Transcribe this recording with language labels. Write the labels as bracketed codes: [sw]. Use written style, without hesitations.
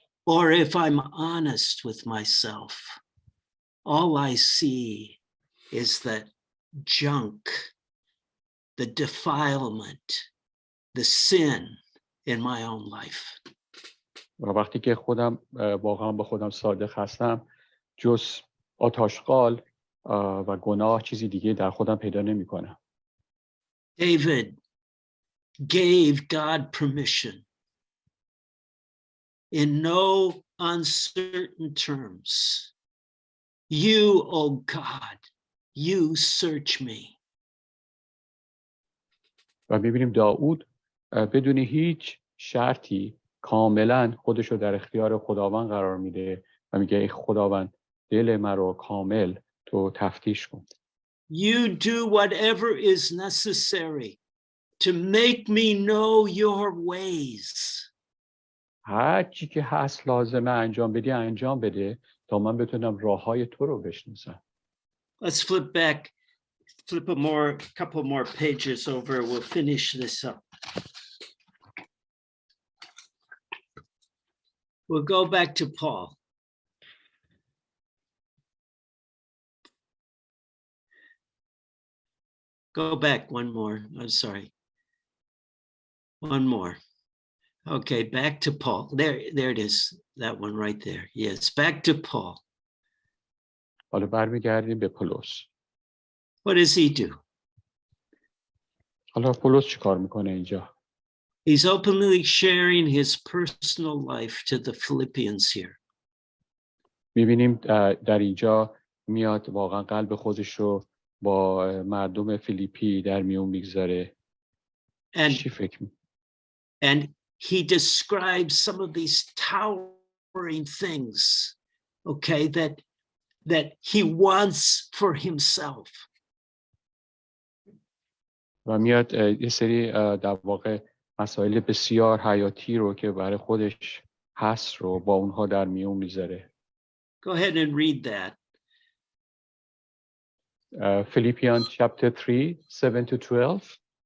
[en] Or if I'm honest with myself, all I see is the junk, the defilement, the sin in my own life. [fa] و وقتی که خودم واقعا با خودم صادق هستم، جز آتشغال و گناه چیزی دیگه در خودم پیدا نمی کنم. [en] David gave God permission in no uncertain terms. You, O God, you search me. [fa] و می‌بینیم داوود بدون هیچ شرطی کاملا خودش رو در اختیار خداوند قرار میده و میگه ای خداوند دل من رو کامل تو تفتیش کن. [en] You do whatever is necessary to make me know your ways. [fa] هر چی که هست لازمه انجام بدی انجام بده تا من بتونم راههای تو رو بشناسم. [en] Let's flip a couple more pages over. We'll finish this up. We'll go back to Paul. Go back one more. I'm sorry. One more. Okay, back to Paul. There it is. That one right there. Yes, back to Paul. [fa] حالا برمیگردیم به پولس. [en] What does he do? [fa] حالا پولس چی کار میکنه اینجا؟ [en] He's openly sharing his personal life to the Philippians here. [fa] میبینیم در اینجا میاد واقعا قلب خودش رو با مردم فیلیپی در میون میگذاره. چی فکر [en] And he describes some of these towering things, okay, that he wants for himself. [fa] و میاد یه سری در واقع مسائل بسیار حیاتی رو که برای خودش هست رو با اونها در میون میذاره. [en] Go ahead and read that. Philippians chapter 3, 7 to 12.